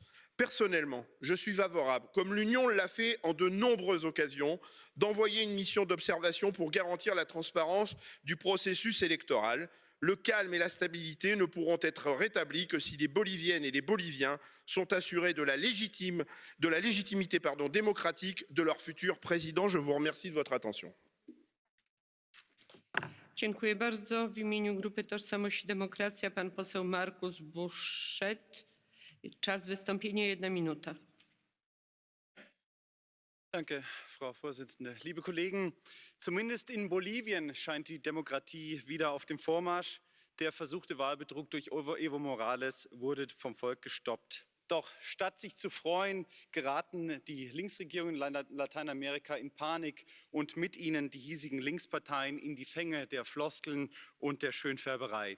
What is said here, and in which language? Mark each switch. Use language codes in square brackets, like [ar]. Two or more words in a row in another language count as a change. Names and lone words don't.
[fr] Personnellement, je suis favorable, comme l'Union l'a fait en de nombreuses occasions, d'envoyer une mission d'observation pour garantir la transparence du processus électoral. Le calme et la stabilité ne pourront être rétablis que si les Boliviennes et les Boliviens sont assurés de la légitimité démocratique de leur futur président. Je vous remercie de votre attention. [pl] Dziękuję bardzo. W imieniu Grupy Tożsamość i Demokracja pan poseł Markus Buschet. Czas wystąpienia 1 minuta. [de] Danke, Frau Vorsitzende. Liebe Kollegen, zumindest in Bolivien scheint die Demokratie wieder auf dem Vormarsch. Der versuchte Wahlbetrug durch Evo Morales wurde vom Volk gestoppt. Doch statt sich zu freuen, geraten die Linksregierungen in Lateinamerika in Panik und mit ihnen die hiesigen Linksparteien in die Fänge der Floskeln und der Schönfärberei.